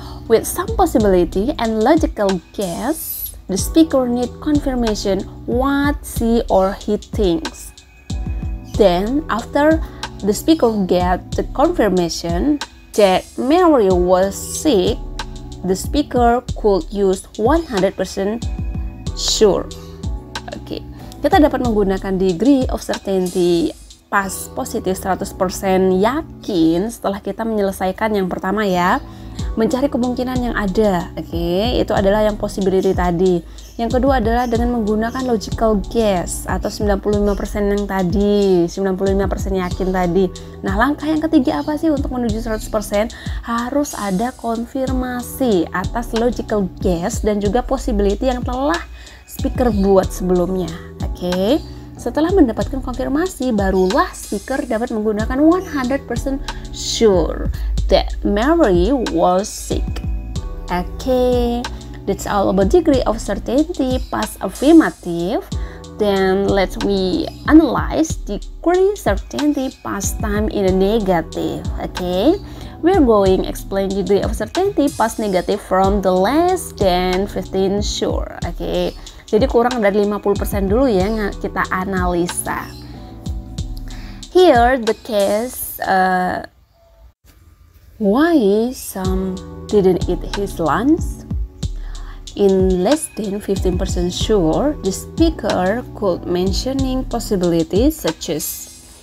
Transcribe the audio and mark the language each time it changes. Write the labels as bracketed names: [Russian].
[English] With some possibility and logical guess, the speaker need confirmation what she or he thinks. Then, after the speaker get the confirmation that Mary was sick, the speaker could use 100% sure. [Indonesian] Oke, kita dapat menggunakan [English] degree of certainty past positive 100% yakin [Indonesian] setelah kita menyelesaikan yang pertama ya. Mencari kemungkinan yang ada, oke, itu adalah yang possibility tadi. Yang kedua adalah dengan menggunakan logical guess atau 95% yang tadi, 95% yakin tadi. Nah, langkah yang ketiga apa sih untuk menuju 100%? Harus ada konfirmasi atas logical guess dan juga possibility yang telah speaker buat sebelumnya, oke. Setelah mendapatkan konfirmasi, barulah speaker dapat menggunakan [English] 100% sure that Mary was sick. Okay, that's all about degree of certainty past affirmative. Then let's we analyze degree certainty past time in a negative. Okay, we're going explain degree of certainty past negative from the less than 15 sure. [Indonesian] Okay, jadi kurang dari 50% dulu ya kita analisa. [English] Here the case why some didn't eat his lunch. In less than 15% sure, the speaker could mentioning possibilities such as